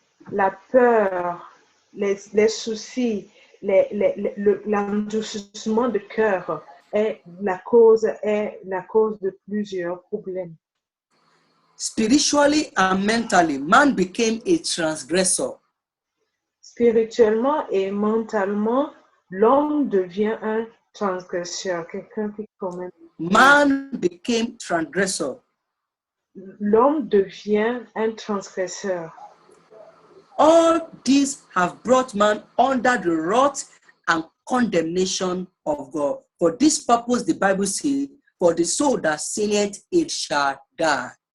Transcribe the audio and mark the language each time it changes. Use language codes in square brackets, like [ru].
[fr] La peur, les soucis, l'endurcissement de cœur est la cause de plusieurs problèmes. [en] Spiritually and mentally, man became a transgressor. [fr] Spirituellement et mentalement, l'homme devient un transgresseur, quelqu'un qui commet. [en] Man became transgressor. [fr] L'homme devient un transgresseur. [en] All these have brought man under the wrath and condemnation of God. For this purpose, the Bible says, for the soul that sinneth, it shall die.